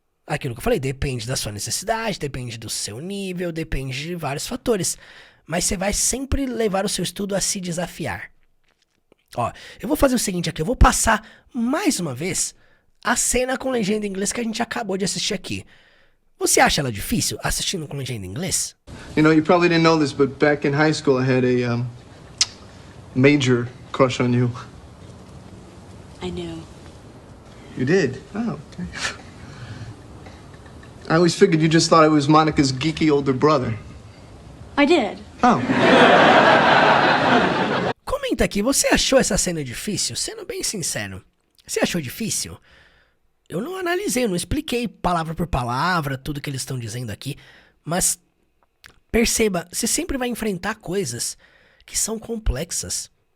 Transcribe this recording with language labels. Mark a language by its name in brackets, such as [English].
[Portuguese] Aquilo que eu falei, depende da sua necessidade, depende do seu nível, depende de vários fatores. Mas você vai sempre levar o seu estudo a se desafiar. Ó, eu vou fazer o seguinte aqui, eu vou passar mais uma vez a cena com legenda em inglês que a gente acabou de assistir aqui. Você acha ela difícil assistindo com legenda em inglês? [English] You know, you probably didn't know this, but back in high school I had a major crush on you. I knew. You did? Oh, okay. I always figured you just thought I was Monica's geeky older brother. I did. Oh. [Portuguese] Comenta aqui, você achou essa cena difícil? Sendo bem sincero, você achou difícil? Eu não analisei, eu não expliquei palavra por palavra tudo que eles estão dizendo aqui, mas perceba, você sempre vai enfrentar coisas que são complexas.